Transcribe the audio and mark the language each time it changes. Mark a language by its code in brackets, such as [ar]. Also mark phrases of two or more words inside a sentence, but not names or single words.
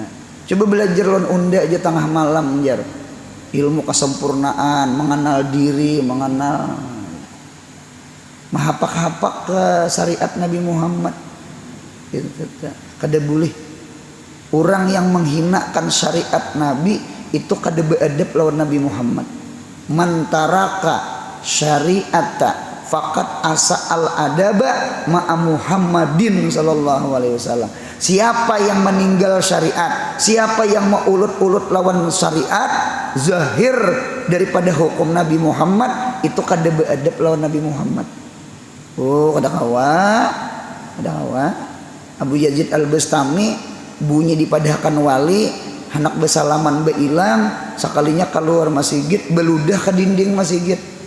[bjn] Coba belajar lon unda aja tengah malam jar. Ilmu kesempurnaan, mengenal diri, mengenal mahapak-hapak ke syariat Nabi Muhammad. Kada boleh orang yang menghinakan syariat Nabi itu kada beadab lawan Nabi Muhammad. [ar] من ترك الشريعة فقد أساء الأدب مع محمد صلى الله عليه وسلم. [bjn] Siapa yang meninggal syariat, siapa yang mau ulut-ulut lawan syariat zahir daripada hukum Nabi Muhammad, itu kada beadab lawan Nabi Muhammad. Oh, kada kawa Abu Yazid Al-Bustami bunyi dipadahkan wali, anak besalaman beilang, sekalinya keluar masjid beludah ke dinding masjid.